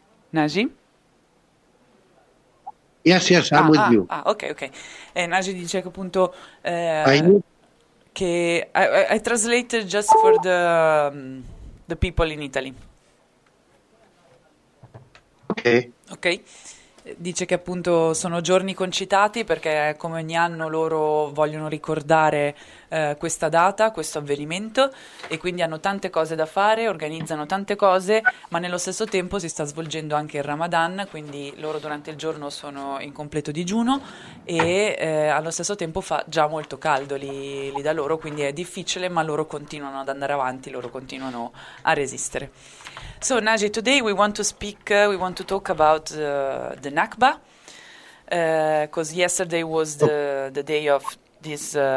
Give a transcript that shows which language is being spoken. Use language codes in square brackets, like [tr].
[en] Naji? Yes, I'm with you. [it] Ok. Naji dice che appunto [en] I knew. che I translated just for the people in Italy. Ok. [it] Dice che appunto sono giorni concitati perché come ogni anno loro vogliono ricordare questa data, questo avvenimento e quindi hanno tante cose da fare, organizzano tante cose, ma nello stesso tempo si sta svolgendo anche il Ramadan, quindi loro durante il giorno sono in completo digiuno e allo stesso tempo fa già molto caldo lì da loro, quindi è difficile, ma loro continuano ad andare avanti, loro continuano a resistere. [en] So, Naji, today we want to talk about the Nakba, because yesterday was the day of this